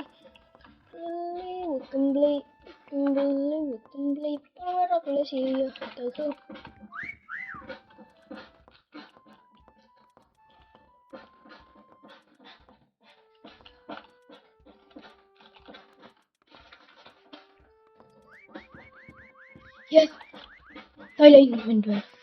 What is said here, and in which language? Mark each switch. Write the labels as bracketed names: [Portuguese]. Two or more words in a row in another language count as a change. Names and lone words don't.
[English] We can play, we can play, we can play. [Estonian] Palun ära tule siia, tasu. Yes, ta ei leidnud mind veel.